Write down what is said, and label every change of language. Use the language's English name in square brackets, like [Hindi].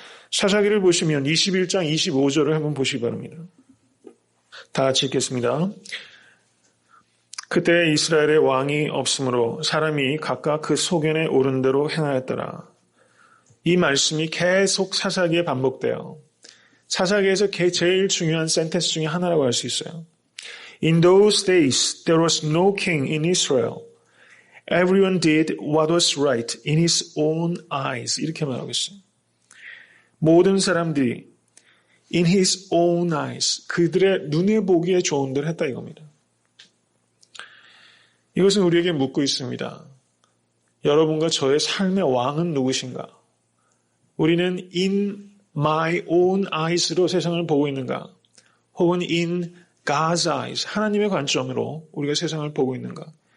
[Korean] 사사기를 보시면 21장 25절을 한번 보시기 바랍니다. 다 같이 읽겠습니다. 그때 이스라엘의 왕이 없으므로 사람이 각각 그 소견에 오른 대로 행하였더라. 이 말씀이 계속 사사기에 반복돼요. 사사기에서 제일 중요한 센텐스 중에 하나라고 할 수 있어요. [English] In those days there was no king in Israel. Everyone did what was right in his own eyes. [Korean] 이렇게 말하고 있어요. 모든 사람들이 [English] in his own eyes. [Korean] 그들의 눈에 보기에 좋은 대로 했다 이겁니다. 이것은 우리에게 묻고 있습니다. 여러분과 저의 삶의 왕은 누구신가? 우리는 [English] in my own eyes [Korean] 로 세상을 보고 있는가? 혹은 [English] in God's eyes, [Korean] 하나님의 관점으로 우리가 세상을 보고 있는가?